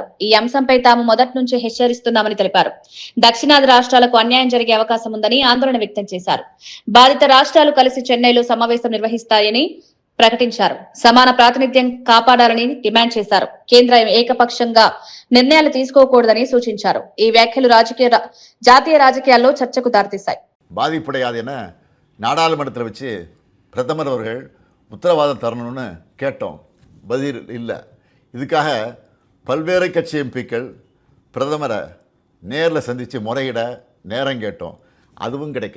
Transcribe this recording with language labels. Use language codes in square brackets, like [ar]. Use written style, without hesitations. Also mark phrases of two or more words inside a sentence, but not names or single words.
[te] ఈ అంశంపై తాము మొదటి నుంచే హెచ్చరిస్తున్నామని తెలిపారు. దక్షిణాది రాష్ట్రాలకు అన్యాయం జరిగే అవకాశం ఉందని ఆందోళన వ్యక్తం చేశారు. బాధిత రాష్ట్రాలు కలిసి చెన్నైలో సమావేశం నిర్వహిస్తాయని ప్రకటించారు. సమాన ప్రాతినిధ్యం కాపాడాలని డిమాండ్ చేశారు. కేంద్రం ఏకపక్షంగా నిర్ణయాలు తీసుకోకూడదని సూచించారు. ఈ వ్యాఖ్యలు జాతీయ రాజకీయాల్లో చర్చకు దారితీశాయి. [ta] பாதிப்படையாது என நாடாளுமன்றத்தில் வச்சு பிரதமர் அவர்கள் உத்தரவாதம் தரணும்னு கேட்டோம். பதில் இல்லை. இதுக்காக பல்வேறு கட்சி எம்பிக்கள் பிரதமரை நேரில் சந்தித்து முறையிட நேரம் கேட்டோம். அதுவும் கிடைக்கல.